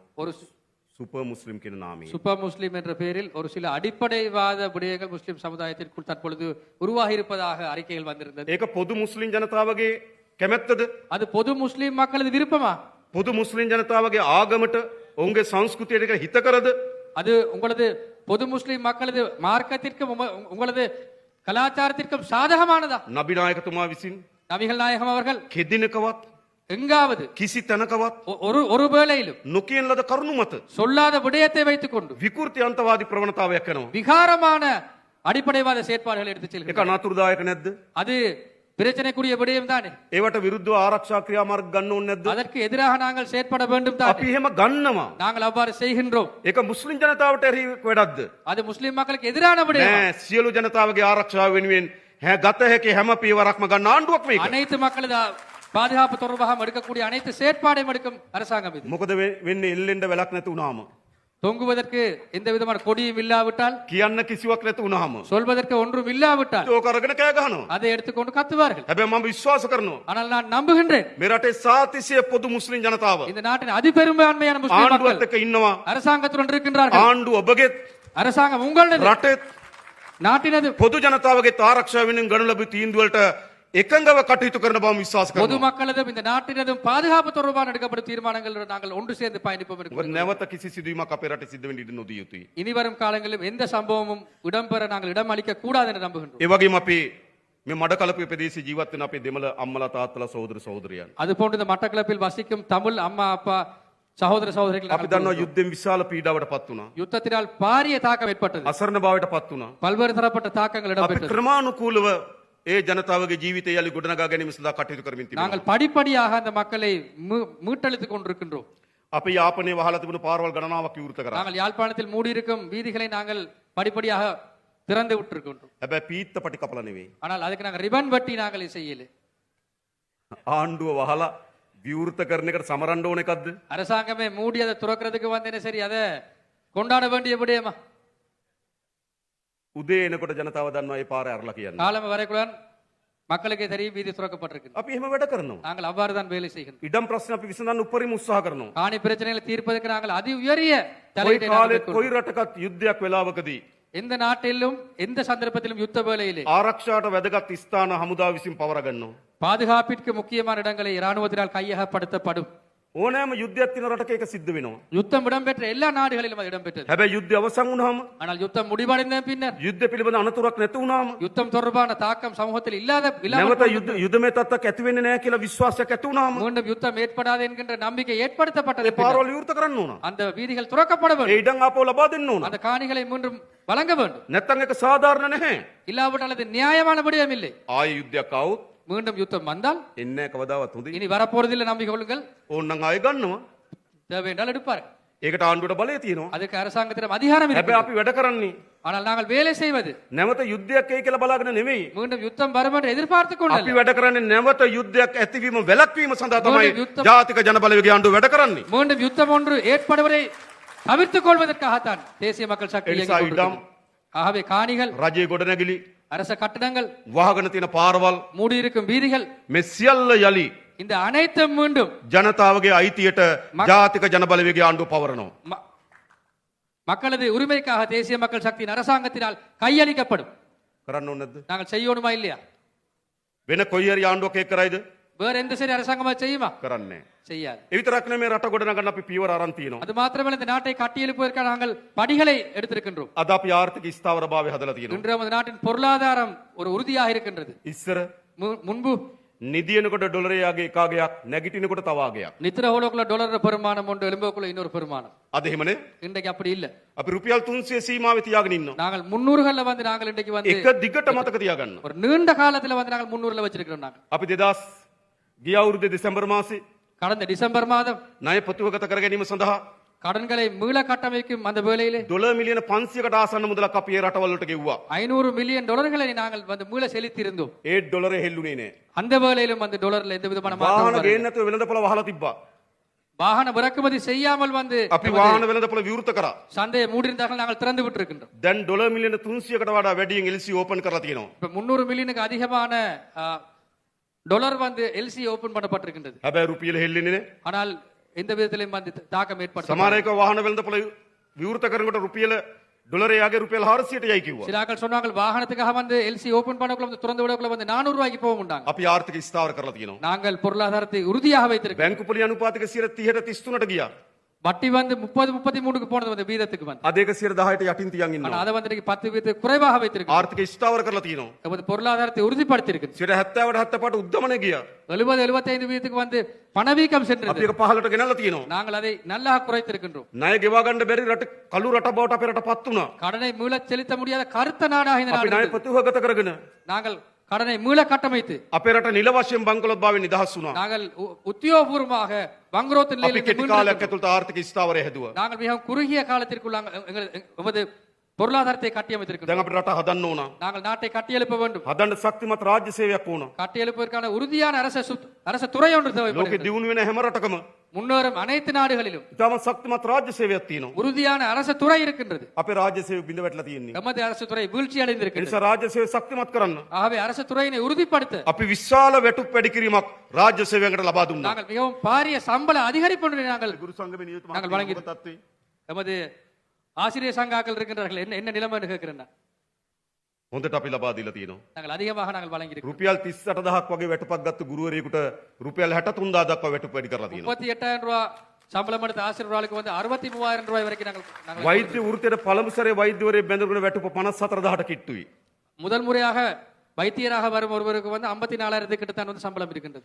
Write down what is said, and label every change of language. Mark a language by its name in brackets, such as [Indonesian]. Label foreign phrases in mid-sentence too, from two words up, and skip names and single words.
[Tamil] ஒரு [Sinhala] සුපර් මුස්ලිම් කියන නාමයෙන්. [Tamil] சூப்பர் முஸ்லிம் என்ற பெயரில் ஒரு சில அடிப்படைவாத விடயங்கள் முஸ்லிம் சமுதாயத்திற்குள் தற்பொழுது உருவாகி இருப்பதாக அறிக்கைகள் வந்திருந்தது. [Sinhala] ඒක පොදු මුස්ලිම් ජනතාවගේ කැමැත්තද? [Tamil] அது பொது முஸ்லிம் மக்களது விருப்பமா? [Sinhala] පොදු මුස්ලිම් ජනතාවගේ ආගමට ඔවුන්ගේ සංස්කෘතියට හිත කරද? [Tamil] அது உங்களது பொது முஸ்லிம் மக்களது மார்க்கத்திற்கும் உங்களது கலாச்சாரத்திற்கும் சாதகமானதா? [Sinhala] නබිනායකතුමා විසින් [Tamil] நபிகள் நாயகம் அவர்கள் [Sinhala] කෙදිනකවත් [Tamil] எங்காவது [Sinhala] කිසි තැනකවත් [Tamil] ஒரு வேளையிலும் [Sinhala] නොකියන ලද කරුණු මත [Tamil] சொல்லாத விடயத்தை வைத்துக் கொண்டு [Sinhala] විකෘති අන්තවාදී ප්‍රවණතාවයක් කරනවා. [Tamil] விகாரமான அடிப்படைவாத செயற்பாடுகளை எடுத்து [Sinhala] ඒක [Tamil] செல்கிறார். [Sinhala] අනතුරුදායක නැද්ද? [Tamil] அது பிரச்சனைக்குரிய விடயம் தானே. [Sinhala] ඒවට විරුද්ධව ආරක්ෂා ක්‍රියාමාර්ග ගන්න ඕනේ නැද්ද? [Tamil] அதற்கு எதிராக நாங்கள் செயற்பட வேண்டும் தானே. [Sinhala] අපි එහෙම ගන්නවා. [Tamil] நாங்கள் அவ்வாறு செய்கின்றோம். [Sinhala] ඒක මුස්ලිම් ජනතාවට එරෙහි වැඩක්ද? [Tamil] அது முஸ்லிம் மக்களுக்கு எதிரான விடயம். [Sinhala] නෑ, සියලු ජනතාවගේ ආරක්ෂාව වෙනුවෙන් ගත හැකි හැම පියවරක්ම ගන්න ආණ්ඩුවක් මේක. [Tamil] அனைத்து மக்களது பாதுகாப்பு தொடர்பாக எடுக்கக்கூடிய அனைத்து செயற்பாடையும் எடுக்கும் அரசாங்கம் இது. [Sinhala] මොකද වෙන්නේ එල්ලෙන්න වෙලක් නැති වුණාම? [Tamil] தொங்குவதற்கு எந்த விதமான கொடியும் இல்லாவிட்டால், [Sinhala] කියන්න කිසිවක් නැති වුණාම [Tamil] சொல்வதற்கு ஒன்றும் இல்லாவிட்டால் [Sinhala] ඒක අරගෙන කෑ ගහනවා. [Tamil] அதை எடுத்துக்கொண்டு கத்துவார்கள். [Sinhala] හැබැයි මම විශ්වාස කරනවා [Tamil] ஆனால் நான் நம்புகின்றேன், [Sinhala] මේ රටේ සාතිසිය පොදු මුස්ලිම් ජනතාව [Tamil] இந்த நாட்டின் அதிபெரும்பான்மையான முஸ்லிம் [Sinhala] ආණ්ඩුවත් [Tamil] மக்கள் [Sinhala] එක්ක ඉන්නවා. [Tamil] அரசாங்கத்துடன் இருக்கின்றார்கள். [Sinhala] ආණ්ඩුව ඔබගේ [Tamil] அரசாங்கம் உங்களது [Sinhala] රටේ [Tamil] நாட்டினது [Sinhala] පොදු ජනතාවගේ ආරක්ෂාව වෙනුවෙන් ගනු ලැබූ තීන්දුව වලට එකඟව කටයුතු කරන බව විශ්වාස [Tamil] பொது [Sinhala] කරනවා. [Tamil] மக்களதும் இந்த நாட்டினதும் பாதுகாப்பு தொடர்பான எடுக்கப்படும் தீர்மானங்களோடு நாங்கள் ஒன்று சேர்ந்து பயணிப்போம் [Sinhala] මොකද [Tamil] இருக்கிறோம். [Sinhala] නැවත කිසි සිදුවීමක් අපේ රටේ සිද්ධ වෙන්න ඉඩ නොදිය යුතුයි. [Tamil] இனி வரும் காலங்களிலும் எந்த சம்பவமும் இடம்பெற நாங்கள் இடம் அளிக்க கூடாது என்று நம்புகின்றோம். [Sinhala] ඒ වගේම අපි මේ මඩකලපුවේ ප්‍රදේශයේ ජීවත් වෙන අපේ දෙමළ අම්මලා තාත්තලා සහෝදර සහෝදරියන් [Tamil] அதுபோன்று இந்த மட்டக்களப்பில் வசிக்கும் தமிழ் அம்மா அப்பா சகோதர சகோதரிகள் [Sinhala] අපි [Tamil] நாங்கள் [Sinhala] දන්නවා [Tamil] கூறுகிறோம். [Sinhala] යුද්ධෙන් විශාල පීඩාවට පත් වුණා. [Tamil] யுத்தத்தினால் பாரிய தாக்கம் ஏற்பட்டது. [Sinhala] අසරණ භාවයට පත් වුණා. [Tamil] பல்வேறு தரப்பட்ட தாக்கங்கள் [Sinhala] අපි [Tamil] இடம்பெற்றது. [Sinhala] ක්‍රමානුකූලව ඒ ජනතාවගේ ජීවිතය යලි ගොඩනගා ගැනීම සඳහා කටයුතු කරමින් තිබෙනවා. [Tamil] நாங்கள் படிப்படியாக அந்த மக்களை மீட்டெழுத்துக் கொண்டிருக்கின்றோம். [Sinhala] අපි යාපනයේ වහලා තිබුණු පාරවල් ගණනාවක් විවෘත කරා. [Tamil] நாங்கள் யாழ்ப்பாணத்தில் மூடியிருக்கும் வீதிகளை நாங்கள் படிப்படியாக திறந்து விட்டிருக்கின்றோம். [Sinhala] හැබැයි පීත්ත පටි කපලා නෙවෙයි. [Tamil] ஆனால் அதுக்கு நாங்கள் ரிபன் வெட்டி நாங்கள் செய்யல. [Sinhala] ආණ්ඩුව වහලා විවෘත කරන එකට සමරන්න ඕන එකක්ද? [Tamil] அரசாங்கமே மூடி அதை துறக்கிறதுக்கு வந்து என்ன சரி அதை கொண்டாட வேண்டிய விடயமா? [Sinhala] උදේ එනකොට ජනතාව දන්නවා මේ පාර ඇරලා කියන්නේ. [Tamil] காலம் வரைக்குடன் மக்களுக்கே தெரியும் வீதி துறக்கப்பட்டிருக்கு. [Sinhala] අපි එහෙම වැඩ කරනවා. [Tamil] நாங்கள் அவ்வாறு தான் வேலை செய்கின்றோம். [Sinhala] ඉඩම් ප්‍රශ්න අපි විසඳන්න උපරිම උත්සාහ කරනවා. [Tamil] காணி பிரச்சனைகளை தீர்ப்பதற்கு நாங்கள் அதி உயரிய [Sinhala] කොයි [Tamil] தலையீட்டை நாங்கள் [Sinhala] කාලෙත් [Tamil] மேற்கொள்கிறோம். [Sinhala] කොයි රටකත් යුද්ධයක් වෙලාවකදී [Tamil] எந்த நாட்டிலும் எந்த சந்தர்ப்பத்திலும் யுத்த வேளையிலே [Sinhala] ආරක්ෂාවට වැදගත් ස්ථාන හමුදාව විසින් පවර ගන්නවා. [Tamil] பாதுகாப்பிற்கு முக்கியமான இடங்களை இராணுவத்தினால் கையகப்படுத்தப்படும். [Sinhala] ඕනෑම යුද්ධයක් තියෙන රටක ඒක සිද්ධ වෙනවා. [Tamil] யுத்தம் இடம்பெற்ற எல்லா நாடுகளிலும் அது இடம்பெற்றது. [Sinhala] හැබැයි යුද්ධය අවසන් වුණාම [Tamil] ஆனால் யுத்தம் முடிவடைந்த பின்னர் [Sinhala] යුද්ධ පිළිබඳ අනතුරක් නැති වුණාම [Tamil] யுத்தம் தொடர்பான தாக்கம் சமூகத்தில் [Sinhala] නැවත [Tamil] இல்லாமல் [Sinhala] යුද්ධමය තත්ත්වයක් ඇති වෙන්නේ නැහැ කියලා විශ්වාසයක් ඇති වුණාම [Tamil] மீண்டும் யுத்தம் ஏற்படாது என்கின்ற நம்பிக்கை [Sinhala] ඒ [Tamil] ஏற்படுத்தப்பட்டது. [Sinhala] පාරවල් විවෘත කරන්න ඕන. [Tamil] அந்த வீதிகள் துறக்கப்பட [Sinhala] ඒ [Tamil] வேண்டும். [Sinhala] ඉඩම් ආපහු ලබා දෙන්න ඕන. [Tamil] அந்த காணிகளை மீண்டும் வழங்க வேண்டும். [Sinhala] නැත්තම් ඒක සාධාරණ නැහැ. [Tamil] இல்லாவிட்டால் அது நியாயமான விடயம் இல்லை. [Sinhala] ආයෙ යුද්ධයක් ආවොත් [Tamil] மீண்டும் யுத்தம் வந்தால் [Sinhala] එන්නේ නැහැ කවදාවත් හොඳයි. [Tamil] இனி வரப்போறதில்லை நம்பிக்கை கொள்ளுங்கள். [Sinhala] ඕනනම් ආයෙ ගන්නවා. [Tamil] தேவை என்றால் எடுப்பார். [Sinhala] ඒකට ආණ්ඩුවට බලය තියෙනවා. [Tamil] அதுக்கு அரசாங்கத்திடம் அதிகாரம் [Sinhala] හැබැයි [Tamil] இருக்கிறது. [Sinhala] අපි වැඩ කරන්නේ [Tamil] ஆனால் நாங்கள் வேலை செய்வது [Sinhala] නැවත යුද්ධයක් එයි කියලා බලාගෙන නෙවෙයි. [Tamil] மீண்டும் யுத்தம் வரும் என்று எதிர்பார்த்து [Sinhala] අපි [Tamil] கொண்டு [Sinhala] වැඩ කරන්නේ නැවත යුද්ධයක් ඇතිවීම වැළැක්වීම සඳහා තමයි යුද්ධ- ජාතික ජනබලවේගයේ ආණ්ඩුව වැඩ කරන්නේ. [Tamil] மீண்டும் யுத்தம் ஒன்று ஏற்படுவதை தவிர்த்துக் கொள்வதற்காகத்தான் தேசிய மக்கள் சக்தி எலிசா இயங்கிக் கொண்டிருக்கிறது. இடம். ஆகவே காணிகள், [Sinhala] රජයේ ගොඩනැගිලි [Tamil] அரச கட்டடங்கள், [Sinhala] වහගෙන තියෙන පාරවල් [Tamil] மூடியிருக்கும் வீதிகள், [Sinhala] මේ සියල්ල යලි [Tamil] இந்த அனைத்தும் மீண்டும் [Sinhala] ජනතාවගේ අයිතියට ජාතික ජනබලවේගයේ ආණ්ඩුව පවරනවා. [Tamil] ம- மக்களது உரிமைக்காக தேசிய மக்கள் சக்தியின் அரசாங்கத்தினால் கையளிக்கப்படும். [Sinhala] කරන්න ඕනේ නැද්ද? [Tamil] நாங்கள் செய்யணுமா இல்லையா? [Sinhala] වෙන කොයි හරි ආණ්ඩුවක් ඒක කරයිද? [Tamil] வேற எந்த சரி அரசாங்கமா செய்யுமா? [Sinhala] කරන්නේ නැහැ. [Tamil] செய்யாது. [Sinhala] ඒ විතරක් නෙමෙයි රට ගොඩනගන්න අපි පියවර අරන් තියෙනවා. [Tamil] அது மாத்திரமல்ல இந்த நாட்டை கட்டியெழுப்புவதற்காக நாங்கள் படிகளை எடுத்திருக்கின்றோம். [Sinhala] අද අපි ආර්ථික ස්ථාවරභාවය හදලා තියෙනවා. [Tamil] இன்று நமது நாட்டின் பொருளாதாரம் ஒரு உறுதியாக இருக்கின்றது. [Sinhala] ඉස්සර [Tamil] முன்பு [Sinhala] නිදියනකොට ඩොලරයගේ එකාගයක් නැගිටිනකොට තවාගයක්. [Tamil] நித்திர ஹோலோக்குள்ள டாலர் பெருமானம் ஒன்று எலும்புக்குள்ள இன்னொரு பெருமானம். [Sinhala] අද එහෙමනේ. [Tamil] இன்றைக்கு அப்படி இல்ல. [Sinhala] අපි රුපියල් 300 සීමාවේ තියාගෙන ඉන්නවා. [Tamil] நாங்கள் 300ல வந்து நாங்கள் இன்றைக்கு வந்து [Sinhala] එක දිගට මතක තියාගන්න. [Tamil] ஒரு நீண்ட காலத்துல வந்து நாங்கள் 300ல வச்சிருக்கிறோம். நாங்கள் [Sinhala] අපි 2000 ගිය අවුරුද්දේ දෙසැම්බර් මාසේ [Tamil] கடந்த டிசம்பர் மாதம் [Sinhala] ණය ප්‍රතිවගත කර ගැනීම සඳහා [Tamil] கடன்களை மீள கட்டமைக்கும் அந்த வேளையிலே [Sinhala] ඩොලර් මිලියන 500කට ආසන්න මුදලක් අපි ඒ රටවල් වලට ගෙව්වා. [Tamil] 500 மில்லியன் டாலர்களை நாங்கள் வந்து மீள செலுத்தியிருந்தோம். [Sinhala] ඒ ඩොලරේ හෙල්ලුනේ නෑ. [Tamil] அந்த வேளையிலும் அந்த டாலர்ல எந்த விதமான [Sinhala] වාහන [Tamil] மாற்றமும் வரவில்லை. [Sinhala] ගේන්න නැතුව වෙළඳපොළ වහලා තිබ්බා. [Tamil] வாகன இறக்குமதி செய்யாமல் வந்து [Sinhala] අපි වාහන වෙළඳපොළ විවෘත කරා. [Tamil] சந்தையை மூடியிருந்தார்கள். நாங்கள் திறந்து விட்டிருக்கின்றோம். [Sinhala] දැන් ඩොලර් මිලියන 300කට වඩා වැඩියෙන් [English] LC open [Sinhala] කරලා තියෙනවා. [Tamil] இப்ப 300 மில்லியனுக்கு அதிகமான டாலர் வந்து [English] LC open [Tamil] பண்ணப்பட்டிருக்கின்றது. [Sinhala] හැබැයි රුපියල හෙල්ලෙන්නේ නෑ. [Tamil] ஆனால் எந்த விதத்திலும் வந்து தாக்கம் ஏற்படுத்த [Sinhala] සමහර එක වාහන වෙළඳපොළ විවෘත කරනකොට රුපියල ඩොලරේ යගේ රුපියල් 400ට යයි කිව්වා. [Tamil] சில ஆட்கள் சொன்னாங்க வாகனத்துக்காக வந்து [English] LC open [Tamil] பண்ணக்குள்ள வந்து திறந்து விடக்குள்ள வந்து 400 ரூபாய்க்கு போக மாட்டாங்க. [Sinhala] අපි ආර්ථික ස්ථාවර කරලා තියෙනවා. [Tamil] நாங்கள் பொருளாதாரத்தை உறுதியாக வைத்திருக்கிறோம். [Sinhala] බැංකු පොලි අනුපාතික 30ට 33ට ගියා. [Tamil] வட்டி வந்து 30-33க்கு போனது வந்து வீதத்துக்கு வந்து [Sinhala] අද 110ට යටින් තියන් [Tamil] ஆனா [Sinhala] ඉන්නවා. [Tamil] அதை வந்து 10 வீதத்துக்கு குறைவாக வைத்திருக்கு [Sinhala] ආර්ථික ස්ථාවර කරලා තියෙනවා. [Tamil] நமது பொருளாதாரத்தை உறுதிப்படுத்தி இருக்கு [Sinhala] 70ට 75ට උද්දමනය ගියා. [Tamil] 70-75 வீதத்துக்கு வந்து பணவீக்கம் [Sinhala] අපි [Tamil] சென்றது [Sinhala] ඒක 15ට ගෙනල්ලා තියෙනවා. [Tamil] நாங்கள் அதை நல்லா குறைத்திருக்கின்றோம் [Sinhala] ණය ගෙවා ගන්න බැරි රට කළු රට බවට අපේ රට පත් වුණා. [Tamil] கடனை மீளச் செலுத்த முடியாத கருத்த நாடாக இந்த [Sinhala] අපි [Tamil] நாடு [Sinhala] ණය [Tamil] இருந்தது. [Sinhala] ප්‍රතිවගත කරගෙන [Tamil] நாங்கள் கடனை மீள கட்டமைத்து [Sinhala] අපේ රට නිල වශයෙන් බංකොලොත් භාවයෙන් නිදහස් වුණා. [Tamil] நாங்கள் உத்தியோகபூர்வமாக வங்குரோத்து [Sinhala] අපි [Tamil] நிலையில் [Sinhala] කෙටි කාලයක් ඇතුළත ආර්ථික ස්ථාවරය හැදුවා. [Tamil] நாங்கள் மிகவும் குறுகிய காலத்திற்குள் எமது பொருளாதாரத்தை கட்டியமைத்திருக்கிறோம் [Sinhala] දැන් අපිට රට හදන්න ඕන. [Tamil] நாங்கள் நாட்டை கட்டியெழுப்ப வேண்டும் [Sinhala] හදන්න ශක්තිමත් රාජ්‍ය සේවයක් ඕන. [Tamil] கட்டியெழுப்பதற்கான உறுதியான அரச துறை ஒன்று [Sinhala] ලෝකෙ [Tamil] தேவைப்படுகிறது [Sinhala] දියුණු වෙන හැම රටකම [Tamil] முன்னேறும் அனைத்து நாடுகளிலும் [Sinhala] ඉතාමත් ශක්තිමත් රාජ්‍ය සේවයක් තියෙනවා. [Tamil] உறுதியான அரச துறை இருக்கின்றது [Sinhala] අපේ රාජ්‍ය සේවය බිඳ වැටලා තියෙන්නේ. [Tamil] எமது அரசு துறை வீழ்ச்சி [Sinhala] ඒ [Tamil] அடைந்திருக்கிறது [Sinhala] නිසා රාජ්‍ය සේවය ශක්තිමත් කරන්න [Tamil] ஆகவே அரசு துறையினை உறுதிப்படுத்த [Sinhala] අපි විශාල වැටුප් වැඩි කිරීමක් රාජ්‍ය සේවයකට ලබා දුන්නා. [Tamil] நாங்கள் மிகவும் பாரிய சம்பள அதிகரிப்பு ஒன்றை நாங்கள் [Sinhala] ගුරු සංගමේ නියුතු [Tamil] நாங்கள் வழங்கி எமது ஆசிரியர் சங்காக்கள் இருக்கின்றார்கள் என்ன என்ன நிலைமை கேட்கிறேன் [Sinhala] හොඳට අපි ලබා දීලා තියෙනවා. [Tamil] நாங்கள் அதிகமாக நாங்கள் வழங்கியிருக்கிறோம் [Sinhala] රුපියල් 38000ක් වගේ වැටුපක් ගත්ත ගුරුවරයෙකුට රුපියල් 63000 දක්වා වැටුප් වැඩි කරලා තියෙනවා. [Tamil] 38,000 ரூபாய் சம்பளம் எடுத்த ஆசிரியர்களுக்கு வந்து 63,000 ரூபாய் வரைக்கும் நாங்கள் [Sinhala] වෛද්‍ය වෘත්තියට පළමු සැරේ වෛද්‍යවරයෙක් බැඳගෙන වැටුප 54000ට කිට්ටුයි. [Tamil] முதல் முறையாக வைத்தியராக வரும் ஒருவருக்கு வந்து 54,000 கிட்ட வந்து சம்பளம் இருக்கின்றது